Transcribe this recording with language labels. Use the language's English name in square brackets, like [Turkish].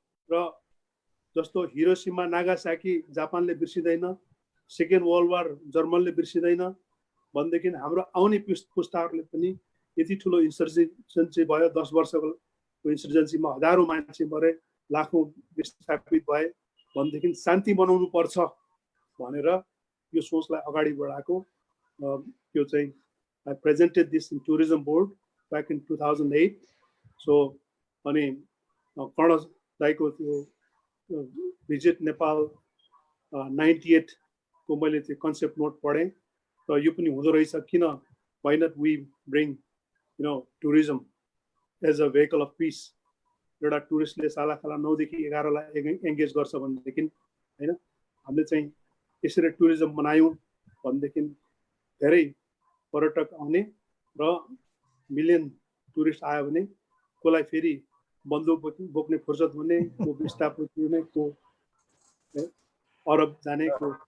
[Nepali] र जस्तो Hiroshima Nagasaki जापानले बिर्सिदैन, second world war जर्मनले बिर्सिदैन भनेदेखि हाम्रो आउने पुस्ताहरूले पनि यति ठुलो इन्सर्जेन्सी भयो, 10 वर्षको इन्सर्जेन्सीमा हजारौं मान्छे मरे, लाखौं विस्थापित भए भनेदेखि शान्ति बनाउनु पर्छ भनेर यो सोचलाई अगाडि बढाएको. यो चाहिँ [English] I presented this in tourism board back in 2008. [Nepali] So अनि कर्ण दाइको त्यो visit Nepal 98 को मैले त्यो concept note पढेँ र यो पनि हुँदो रहेछ. [English] किन, why not we bring tourism as a vehicle of peace. [Nepali] एउटा टुरिस्टले सालाखाला 9 देखि 11 लाई एंगेज गर्छ भनेदेखि हैन, हामीले चाहिँ यसरी टुरिज्म बनायौं भनेदेखि धेरै पर्यटक आउने र मिलियन टुरिस्ट आयो भने कोलाई फेरि बन्दुक बोक्ने फुर्सद हुने, को विस्थापित हुने, को अरब जाने, को